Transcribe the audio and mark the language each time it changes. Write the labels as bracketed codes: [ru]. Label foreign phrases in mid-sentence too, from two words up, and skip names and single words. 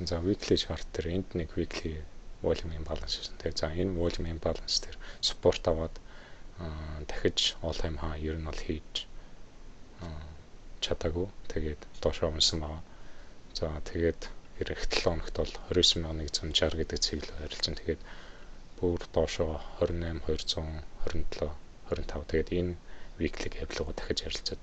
[mn] За [en] weekly chart [mn] дээр энд нэг [en] weekly volume imbalance [mn] гэсэн. Тэгээд за энэ [en] volume imbalance [mn] дээр support аваад дахиж [en] all time high [mn] ер нь бол хийж чадаагүй. Тэгээд доошоо унсан байгаа. За тэгээд эх 7 хоногт бол 29,160 гэдэг цэглэл харилцсан. Тэгээд бүр доошоо 28,227 25 тэгээд энэ [en] weekly gap [mn] руу дахиж харилцаад.